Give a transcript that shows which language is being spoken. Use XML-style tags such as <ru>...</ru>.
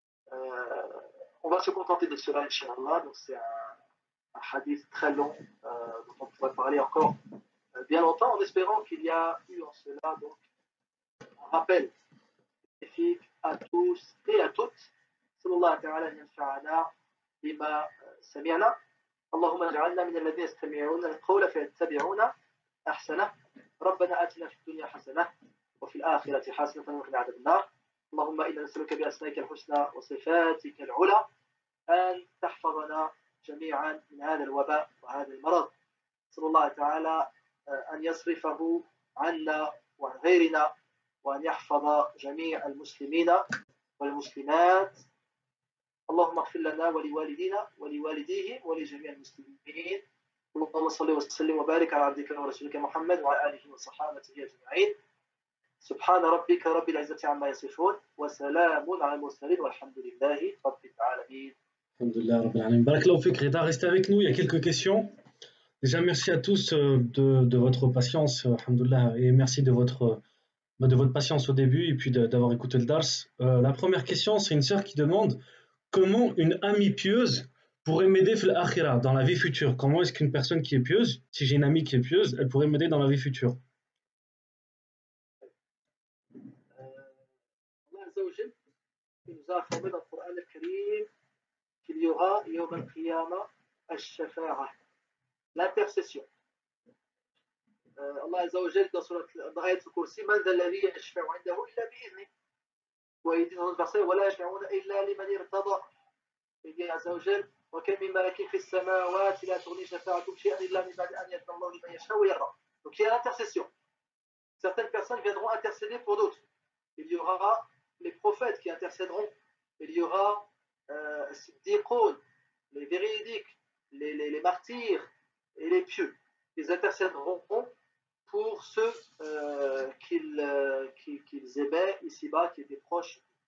<fr>On va se contenter de cela, Inch'Allah. Donc c'est un hadith très long dont on pourrait parler encore bien longtemps, en espérant qu'il y a eu en cela donc un rappel bénéfique à tous et à toutes.</fr> <ar>Sallallahu ta'ala an yanfa'ana bima sami'na. اللهم اجعلنا من الذين يستمعون القول فيتبعون احسنه. ربنا آتنا في الدنيا حسنه وفي الآخرة حسنة وقنا عذاب النار. اللهم إنا نسألك بأسمائك الحسنى وصفاتك العلى أن تحفظنا جميعا من هذا الوباء وهذا المرض. صلى الله تعالى أن يصرفه عنا وعن غيرنا وأن يحفظ جميع المسلمين والمسلمات. اللهم اغفر لنا ولوالدينا ولوالديهم ولجميع المسلمين. اللهم صل وسلم وبارك على عبدك ورسولك محمد وعلى آله وصحابته أجمعين. سبحان ربك رب العزة عما يصفون وسلام على المرسلين والحمد لله رب العالمين. Alhamdulillah, Rabbil Alamin.</ar> <fr>Barakallahu fik, Reda, restez avec nous, il y a quelques questions. Déjà, merci à tous de votre patience, alhamdulillah, et merci de votre patience au début et puis d'avoir écouté le dars. La première question, c'est une sœur qui demande comment une amie pieuse pourrait m'aider fil akhira, dans la vie future. Comment est-ce qu'une personne qui est pieuse, si j'ai une amie qui est pieuse, elle pourrait m'aider dans la vie future? Allah Azza wa Jal, il nous a informé dans le Coran al-Karim qu'il y aura Yawm al-Qiyamah al-Shafa'a, l'intercession. Allah Azza wa Jal dans Ayat al-Kursi,</fr> <ar>Man dha alladhi yashfa'u 'indahu illa bi'idhnih. وإذ</ar> <fr>dans notre verset</fr> <ar>ولا يشفعون إلا لمن ارتضى.</ar> <fr>Il dit</fr> <ar>Azza wa Jal وكم من ملك في السماوات لا تغني شفاعتهم شيئا إلا من بعد أن يأذن الله لمن يشاء ويرضى.</ar> <fr>Donc il y a l'intercession. Certaines personnes viendront intercéder pour d'autres. Il y aura les prophètes qui intercéderont. Il y aura Siddiqoun, les véridiques, les martyrs et les pieux. Ils intercéderont pour ceux qu'ils aimaient ici-bas, qui étaient proches.</fr>